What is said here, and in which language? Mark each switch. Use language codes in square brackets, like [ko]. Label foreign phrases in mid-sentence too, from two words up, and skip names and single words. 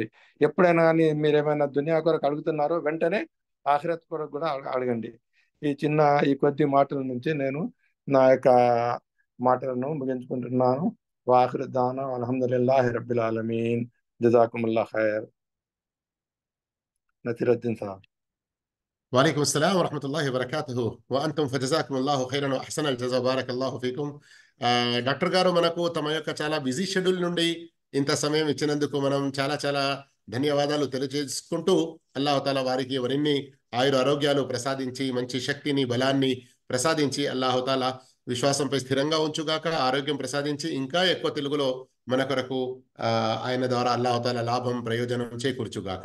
[te] ఎప్పుడైనా కానీ మీరు ఏమైనా దునియా కొరకు అడుగుతున్నారో వెంటనే ఆఖిరత్ కొరకు కూడా అడగండి. ఈ కొద్ది మాటల నుంచి నేను నా యొక్క మాటలను ముగించుకుంటున్నాను. [ar] وآخر دعوانا الحمد لله رب العالمين. جزاكم الله خير. నసీరుద్దీన్ సాబ్. وعليكم السلام ورحمة الله وبركاته وأنتم فجزاكم الله خيرا وأحسن الجزاء بارك الله فيكم. [te] డాక్టర్ గారు మనకు తమ యొక్క చాలా [en] busy schedule [te] నుండి ఇంత సమయం ఇచ్చినందుకు మనం చాలా చాలా ధన్యవాదాలు తెలియజేసుకుంటూ, [ar] الله تعالى [te] వారికి మరిన్ని ఆయుర ఆరోగ్యాలు ప్రసాదించి, మంచి శక్తిని, బలాన్ని ప్రసాదించి, [ar] الله تعالى [te] విశ్వాసంపై స్థిరంగా ఉంచుగాక, ఆరోగ్యం ప్రసాదించి ఇంకా ఎక్కువ తెలుగులో మన కొరకు ఆయన ద్వారా అల్లాహ్ లాభం ప్రయోజనం చేకూర్చుగాక.